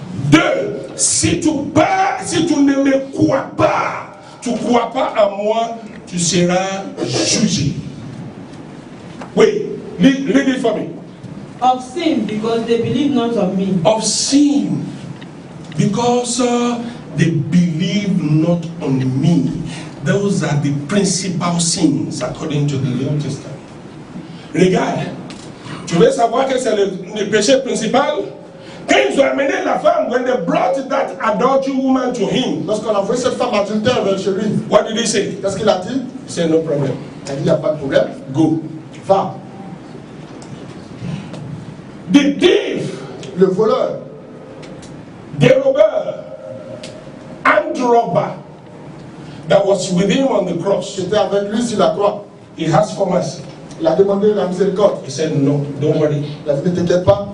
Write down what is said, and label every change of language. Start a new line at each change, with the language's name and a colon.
French: Deux, si tu ne me crois pas, tu ne crois pas à moi, tu seras jugé.
English: Oui, read it for me. Of sin, because they believe not on me. Of sin, because they believe not on me. Those are the principal sins according to the New Testament.
French: Regarde, tu veux savoir que c'est le péché principal? Quand ils ont amené la femme,
English: when they brought that adultery woman to him,
French: lorsqu'on a envoyé cette femme adultère vers chez lui,
English: what did he say?
French: qu'est-ce qu'il a dit?
English: He said, no problem.
French: Il a dit, il n'y a pas de problème.
English: Go.
French: Va.
English: The thief,
French: Le voleur,
English: dérobeur, and robber that was with him on the cross,
French: qui était avec lui sur la croix,
English: he asked for mercy.
French: il a demandé la miséricorde.
English: He said, no, don't worry.
French: Il a dit, ne t'inquiète pas,